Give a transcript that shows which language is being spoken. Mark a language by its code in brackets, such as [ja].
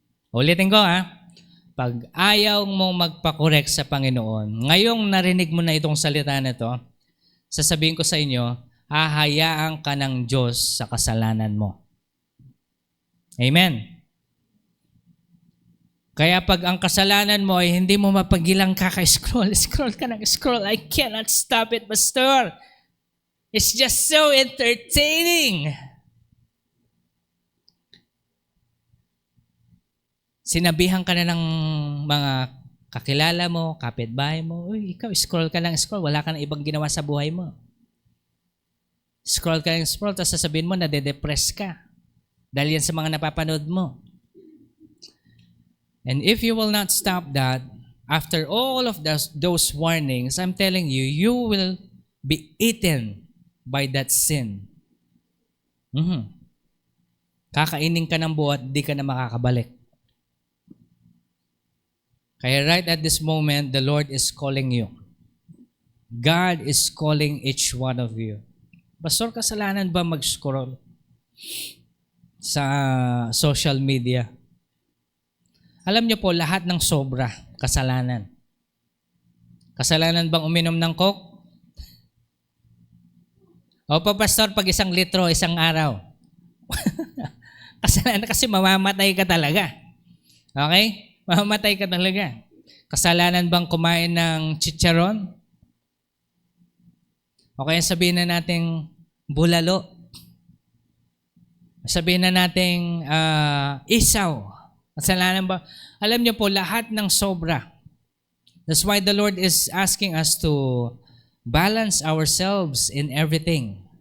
[tl] Ulitin ko pag ayaw mong magpakorek sa Panginoon, ngayong narinig mo na itong salita na ito, sasabihin ko sa inyo, hahayaan ka ng Diyos sa kasalanan mo. Amen. Kaya pag ang kasalanan mo ay hindi mo mapagilang scroll ka ng scroll. [en] I cannot stop it, Pastor. It's just so entertaining. [tl] Sinabihan ka na ng mga kakilala mo, kapitbahay mo, uy, ikaw, scroll ka ng scroll. Wala ka na ibang ginawa sa buhay mo. Scroll ka ng scroll, tapos sasabihin mo, nade-depress ka. Dahil yan sa mga napapanood mo. [en] And if you will not stop that, after all of those warnings, I'm telling you, you will be eaten by that sin. [tl] Kakainin ka ng buhat, di ka na makakabalik. [en] Kaya right at this moment, the Lord is calling you. God is calling each one of you. [tl] Pastor, kasalanan ba mag-scroll sa social media? Alam niyo po, lahat ng sobra, kasalanan. Kasalanan bang uminom ng Coke? Opo, Pastor, pag 1 litro, isang araw. Kasalanan kasi mamamatay ka talaga. Okay? Mamamatay ka talaga. Kasalanan bang kumain ng chicharon? O kaya sabihin na natin bulalo. Sabihin na natin isaw. Kasalanan ba? Alam niyo po, lahat ng sobra. [en] That's why the Lord is asking us to balance ourselves in everything.